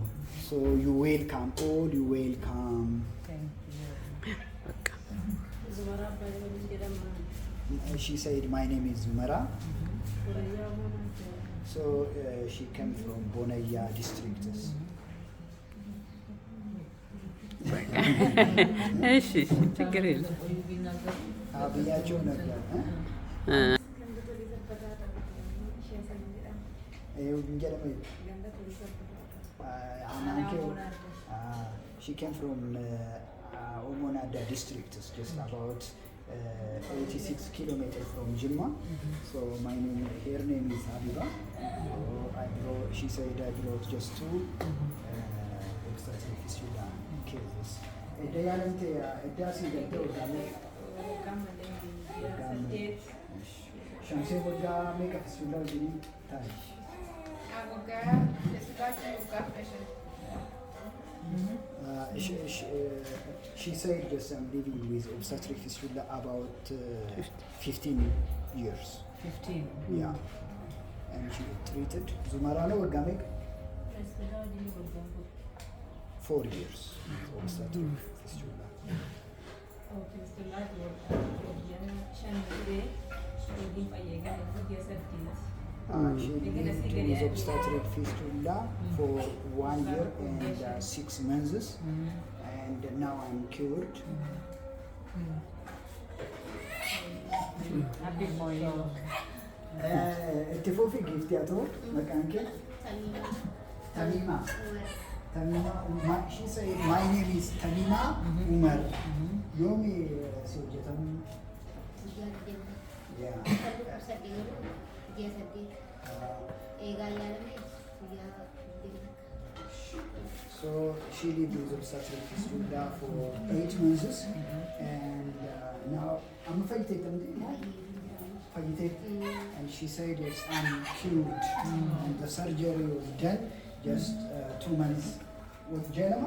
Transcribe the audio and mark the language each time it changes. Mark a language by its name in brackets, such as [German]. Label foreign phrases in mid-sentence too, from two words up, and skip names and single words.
[English] So you welcome, all you welcome. Thank you. She said, my name is Zumara. So she came from Bonaya district. [Amharic] እሺ ችግር የለም። ብያቸው ነበር [English] she came from Omonada district, just about 86 kilometers from Jimma. So her name is Habiba. She said I brought just two obstetric fistula cases. [Oromo] Shamsi wagga meeqa fistula wajjin taa'e? [English] She said just I'm living with obstetric fistula about 15 years. 15. Yeah. And she treated Zumara no [Oromo] wagga meeqa? [English] 4 years obstetric fistula. She lived with obstetric fistula for 1 year and 6 months, and now I'm cured. Happy for you. [Oromo] Itti fufi gift yaa ta'u maqaan kee? Tamima. Tamima. [English] She said my name is Tamima Umar. [Oromo] Yoomi si hojjetamu? [English] Yeah. So she lived with obstetric fistula for 8 months, and now I'm afraid and she said yes, I'm cured, and the surgery was done just 2 months with Jelama.